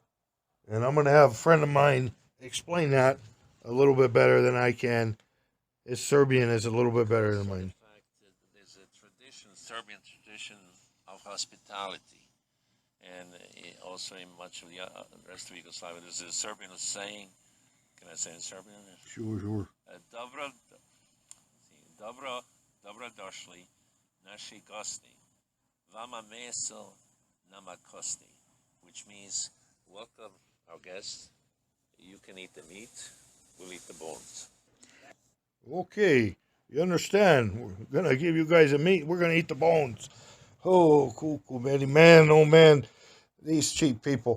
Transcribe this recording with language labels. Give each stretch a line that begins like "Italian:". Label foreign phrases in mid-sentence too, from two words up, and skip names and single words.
English: And I'm going to have a friend of mine explain that a little bit better than I can. His Serbian is a little bit better than mine. In fact, there's a Serbian tradition of hospitality. And also in much of the rest of Yugoslavia, there's a Serbian saying, can I say in Serbian? Sure.
Serbian: Dobro došli, naši gosti. Vama meso, nama kosti.
English: Which means, welcome our guests. You can eat the meat, we'll eat the bones. Okay, you understand. We're going to give you guys a meat. We're going to eat the bones. Oh, cool, Betty. Man, oh, man. These cheap people.